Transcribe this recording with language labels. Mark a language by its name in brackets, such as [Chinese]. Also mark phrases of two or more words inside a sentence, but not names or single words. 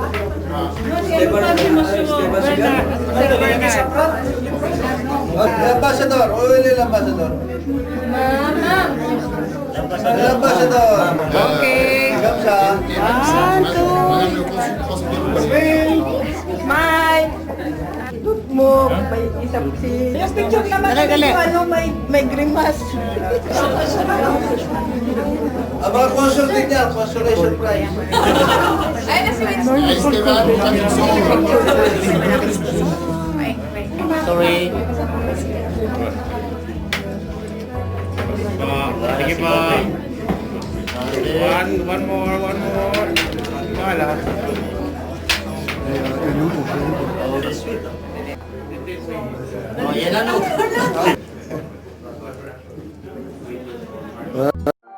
[French] L'ambassador, où est l'ambassador? L'ambassador. Ok. Comme ça. Madame le consul Prospero. [Filipino] mo, may isang si... Yung picture naman yung ano, may grimace. Mga consulting niya, [English] consolation prize. [Filipino] Esteban, Sorry. Sige pa. [English] One more. [Filipino] Wala. Oh, yan ano.